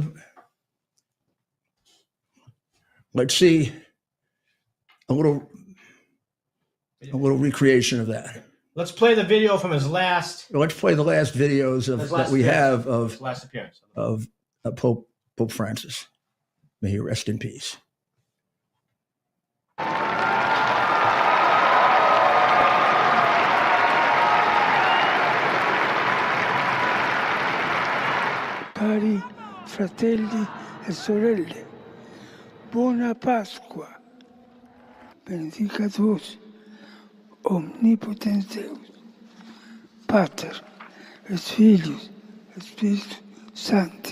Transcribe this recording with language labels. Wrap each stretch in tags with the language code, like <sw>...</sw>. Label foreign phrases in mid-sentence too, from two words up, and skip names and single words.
<en>Let's see a little recreation of that. Let's play the video from his last. Let's play the last videos that we have of last appearance of Pope Francis. May he rest in peace.</en> <it>Cari fratelli e sorelle, buona Pasqua.</it> <la>Benedicat vos, omnipotens Deus, Pater, et Filius, et Spiritus Sancti.</la>